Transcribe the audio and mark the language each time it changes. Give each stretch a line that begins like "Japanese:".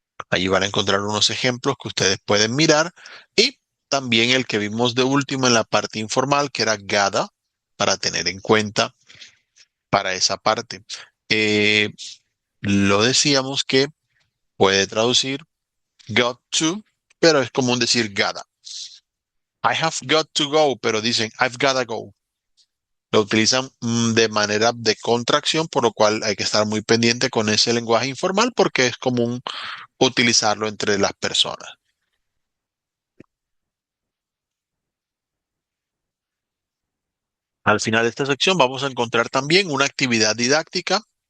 Spanish: Allí van a encontrar unos ejemplos que ustedes pueden mirar y también el que vimos de último en la parte informal, que era gada, para tener en cuenta para esa parte. Eh, lo decíamos que puede traducir
English: got to,
Spanish: pero es común decir gotta.
English: I have got to go,
Spanish: pero dicen
English: I've gotta go.
Spanish: Lo utilizan de manera de contracción, por lo cual hay que estar muy pendiente con ese lenguaje informal porque es común utilizarlo entre las personas. Al final de esta sección vamos a encontrar también una actividad didáctica.